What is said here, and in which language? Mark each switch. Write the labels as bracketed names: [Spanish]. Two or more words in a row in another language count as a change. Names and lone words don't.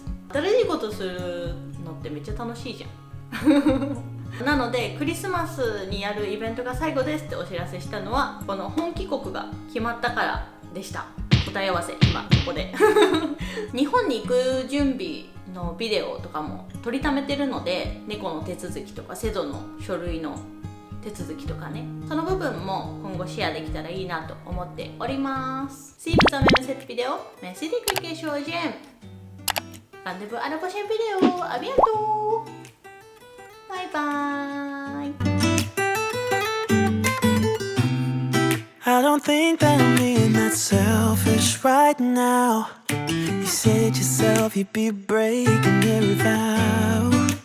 [Japanese] 新しいことするのってめっちゃ楽しいじゃんなのでクリスマスにやるイベントが最後ですってお知らせしたのは、この本帰国が決まったからでした。答え合わせ今ここで日本に行く準備のビデオとかも撮りためてるので、猫の手続きとかセドの書類の手続きとかね、その部分も今後シェアできたらいいなと思っております。 [French] Si vous aimez cette vidéo, merci de cliquer sur j'aime. Rendez-vous à la prochaine vidéo. À bientôt. [English] Bye bye. I don't think that I'm being that selfish right now. You said yourself you'd be breaking every vow.